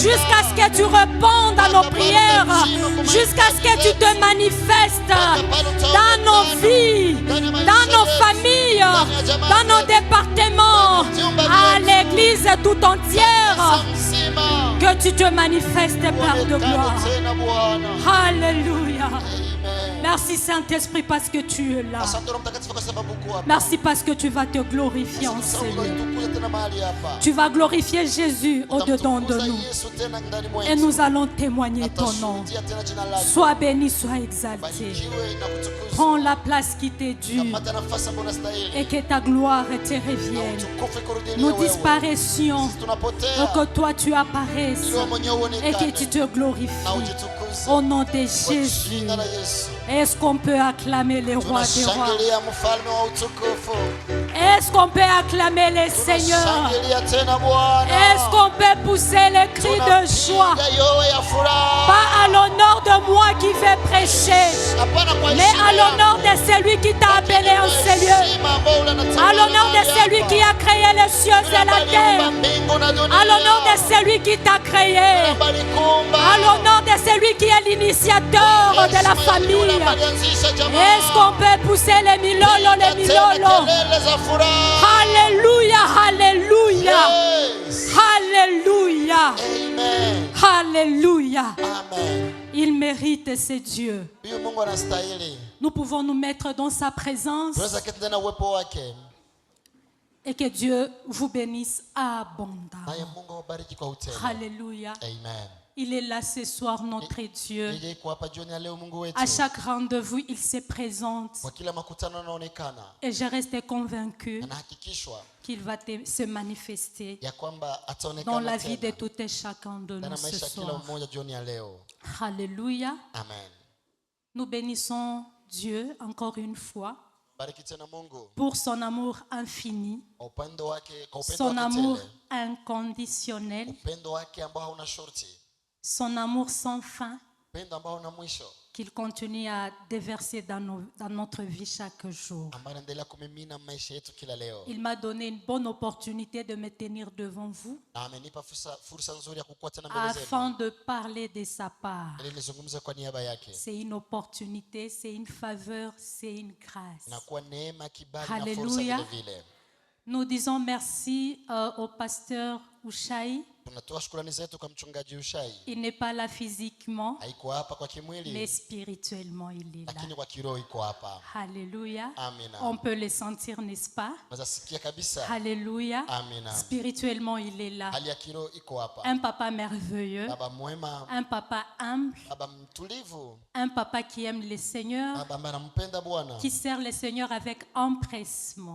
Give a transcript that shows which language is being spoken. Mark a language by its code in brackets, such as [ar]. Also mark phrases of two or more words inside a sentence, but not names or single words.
[fr] Jusqu'à ce que tu répondes à nos prières. Jusqu'à ce que tu te manifestes dans nos vies, dans nos familles, dans nos départements, à l'église tout entière. Que tu te manifestes, Père de gloire. Alléluia. Merci Saint-Esprit parce que tu es là. [sw] Asante Roho Mtakatifu kwa sababu uko hapa. [fr] Merci parce que tu vas te glorifier en ce lieu. [sw] Tukuze tena mahali hapa. [fr] Tu vas glorifier Jésus au-dedans de nous. [sw] Yesu tena ndani mwetu. [fr] Et nous allons témoigner ton nom. [sw] Tutashuhudia tena jina lako. [fr] Sois béni, sois exalté. [sw] Barikiwe na kutukuzwa. [fr] Prends la place qui t'est due [sw] Kamata nafasi ambayo unastahili. [fr] et que ta gloire te revienne. [sw] Utukufu ikurudilie [fr] Nous [sw] wewe. [fr] disparaissions [sw] Tunapotea. [fr] pour que toi tu apparaisses [sw] Wewe mwenyewe [fr] et que [sw] uonekane. [fr] tu te [sw] Na [fr] glorifies. [sw] ujitukuze. [fr] Au nom de [sw] Kwa [fr] Jésus. [sw] jina la Yesu. [fr] Est-ce qu'on peut acclamer les rois des rois? [sw] Tunashangilia mfalme wa utukufu. [fr] Est-ce qu'on peut acclamer les seigneurs? [sw] Tunashangilia tena Bwana. [fr] Est-ce qu'on peut pousser les cris de joie? [sw] Tunapiga yowe ya furaha. [fr] Pas à l'honneur de moi qui vais prêcher, [sw] Hapana kwa [fr] mais [sw] heshima [fr] à [sw] yangu. [fr] l'honneur de celui qui t'a appelé en ces lieux. À l'honneur de celui qui a créé les cieux et la terre. À l'honneur de celui qui t'a créé. À l'honneur de celui qui est l'initiateur de la famille. Est-ce qu'on peut pousser les milolo, les milolo? Alléluia, alléluia. Alléluia. Amen. Alléluia. Amen. Il mérite, c'est Dieu. [sw] Huyu Mungu anastahili. [fr] Nous pouvons nous mettre dans sa présence [sw] Tunaweza keti ndani ya uwepo wake. [fr] et que Dieu vous bénisse abondamment. [sw] Naye Mungu awabariki kwa utele. Alléluia. Amen. [fr] Il est là ce soir, notre Dieu. [sw] Yeye yuko hapa jioni ya leo Mungu wetu. [fr] À chaque rendez-vous, il se présente. [sw] Kwa kila makutano anaonekana. [fr] Et je reste convaincu [sw] Anahakikishwa [fr] qu'il va se manifester [sw] ya kwamba [fr] dans [sw] ataonekana [fr] la vie de [sw] tena [fr] tout et chacun de [sw] ndani [fr] nous [sw] ya [fr] ce [sw] maisha ya kila [fr] soir. [sw] mmoja jioni ya leo. Alléluia. Amen. [fr] Nous bénissons Dieu encore une fois [sw] Bariki tena Mungu [fr] pour son amour infini, [sw] kwa upendo wake, kwa upendo [fr] son [sw] wake [fr] amour [sw] tele. [fr] inconditionnel, [sw] Upendo wake ambao hauna shorti. [fr] son amour sans fin [sw] Upendo ambao hauna mwisho. [fr] qu'il continue à déverser dans notre vie chaque jour. [sw] Ambao anaendelea kumimina maisha yetu kila leo. [fr] Il m'a donné une bonne opportunité de me tenir devant vous [sw] Na amenipa fursa nzuri ya kukua tena mbele zenu. [fr] afin de parler de sa part. [sw] Ili nizungumze kwa niaba yake. [fr] C'est une opportunité, c'est une faveur, c'est une grâce. [sw] Inakuwa neema, kibali na Alléluia. fursa vile vile. [fr] Nous disons merci au pasteur Ushai. [sw] Tunatoa shukrani zetu kwa mchungaji Ushai. [fr] Il n'est pas là physiquement, [sw] Haiko hapa kwa [fr] mais [sw] kimwili, [fr] spirituellement il est là. [sw] lakini kwa kiroho iko hapa. Alléluia. Amina. [fr] On peut le sentir, n'est-ce pas? [sw] Unaweza sikia kabisa. Alléluia. Amina. [fr] Spirituellement il est là. [sw] Hali ya kiroho iko hapa. [fr] Un papa merveilleux, [sw] Baba mwema, [fr] un papa humble, [sw] baba mtulivu, [fr] un papa qui aime le Seigneur, [sw] baba ambaye anampenda Bwana [fr] qui sert le Seigneur avec empressement.